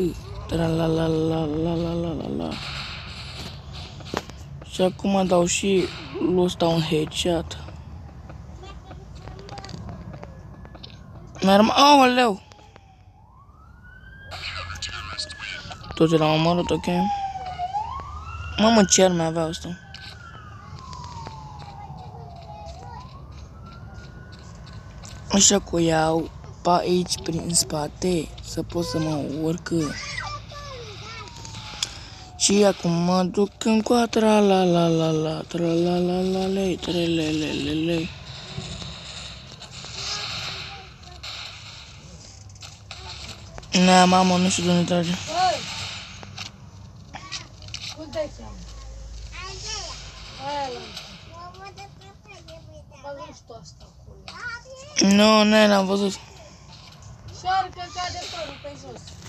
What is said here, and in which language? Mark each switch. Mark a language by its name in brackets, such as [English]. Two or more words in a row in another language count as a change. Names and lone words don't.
[Romanian] Tra-la-la-la-la-la-la-la-la. Și acum dau și lui ăsta un headshot. Aoleu! Toți l-am omorât, ok? Mamă, ce arme avea ăsta? Așa că o iau pe aici, prin spate, să pot să mă urc. Și acum mă duc în coatra, la, tra-la-la-la-lei, trelelelelei. Na, mamă, nu știu de unde trage. Nu, n-am văzut. Șoarcă cade părul pe jos.